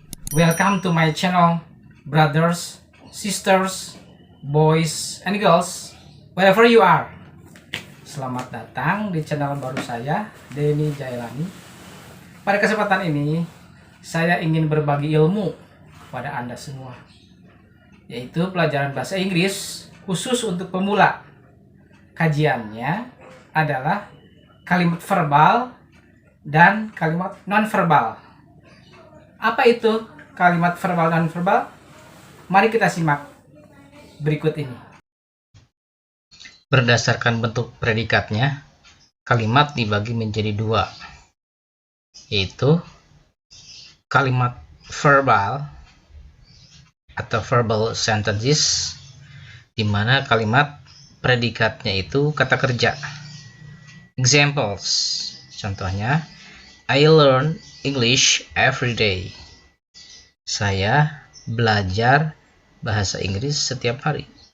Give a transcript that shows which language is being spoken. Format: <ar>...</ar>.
<en>Welcome to my channel, brothers, sisters, boys, and girls, wherever you are.</en> <id>Selamat datang di channel baru saya, Denny Jailani. Pada kesempatan ini, saya ingin berbagi ilmu kepada Anda semua, yaitu pelajaran bahasa Inggris khusus untuk pemula. Kajiannya adalah kalimat verbal dan kalimat non-verbal. Apa itu kalimat verbal dan non-verbal? Mari kita simak berikut ini. Berdasarkan bentuk predikatnya, kalimat dibagi menjadi dua, yaitu kalimat verbal atau verbal sentences, di mana kalimat predikatnya itu kata kerja.</id> <en>Examples,</en> <id>contohnya,</id> <en>I learn English every day.</en> <id>Saya belajar bahasa Inggris setiap hari.</id>